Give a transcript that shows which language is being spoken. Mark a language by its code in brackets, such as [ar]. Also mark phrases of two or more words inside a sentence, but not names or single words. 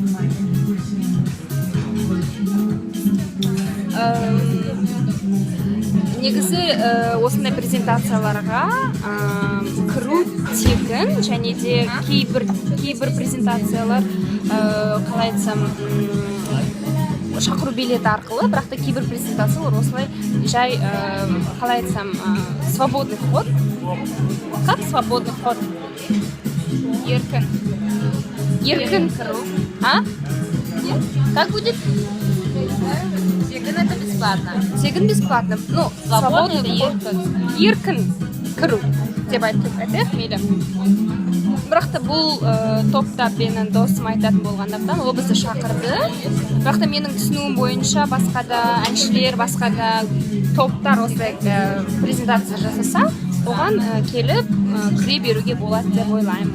[kk] Негізі осындай презентацияларға кіру тегін, және де кейбір презентациялар қалай айтсам шақыру билеті арқылы, бірақ та кейбір презентациялар осылай жай қалай айтсам [ru] свободный вход. Как свободный вход? [kk] Еркін кіру. А? [ru] Как будет? Тегін это бесплатно. Тегін бесплатно. Ну, свободный вход. [kk] Еркін кіру деп айтайық мейлі. Бірақ та бұл топта менің досым айтатын болғандықтан ол бізді шақырды. Бірақ та менің түсінуім бойынша басқа да әншілер, басқа да топтар осылай презентация жасаса, оған келіп кіре беруге болады деп ойлаймын.